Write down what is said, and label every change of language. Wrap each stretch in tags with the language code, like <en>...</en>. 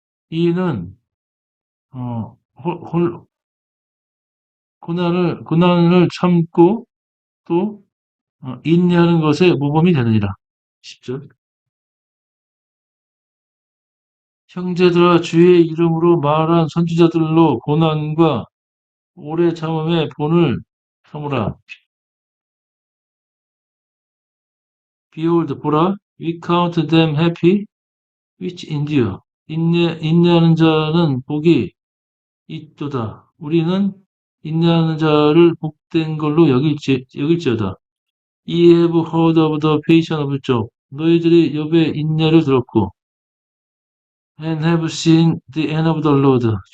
<ko>이는 어, 고난을 참고 또 인내하는 것에 모범이 되느니라. 10절. 형제들아 주의 이름으로 말한 선지자들로 고난과 오래 참음의 본을 삼으라.</ko> <en>Behold,</en> <ko>보라,</ko> <en>we count them happy which endure.</en> <ko>인내하는 자는 복이 있도다. 우리는 인내하는 자를 복된 걸로 여길지어다.</ko> <en>Ye have heard of the patience of Job.</en> <ko>너희들이 욥의 인내를 들었고,</ko> <en>and have seen the end of the Lord.</en>